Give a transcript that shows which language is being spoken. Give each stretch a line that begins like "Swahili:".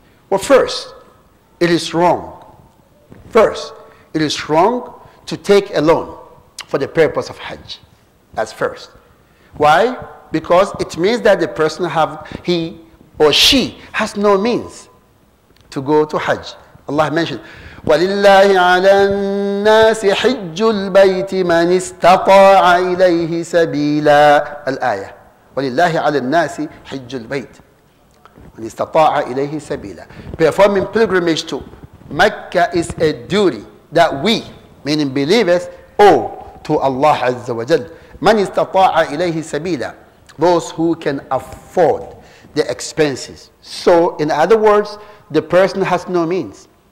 English: Well, first, it is wrong. First, it is wrong to take a loan for the purpose of Hajj. That's first. Why? Because it means that the person he or she has no means to go to Hajj. Allah mentioned,
Arabic: وَلِلَّهِ عَلَى النَّاسِ حِجُّ الْبَيْتِ مَنِ اسْتَطَاعَ إِلَيْهِ سَبِيلًا الآية وَلِلَّهِ عَلَى النَّاسِ حِجُّ الْبَيْتِ مَنِ اسْتَطَاعَ إِلَيْهِ سَبِيلًا.
English: Performing pilgrimage to Mecca is a duty that we, meaning believers, owe to Allah Azza wa Jal.
Arabic: مَنِ اسْتَطَاعَ إِلَيْهِ سَبِيلًا,
English: those who can afford the expenses. So, in other words, the person has no means.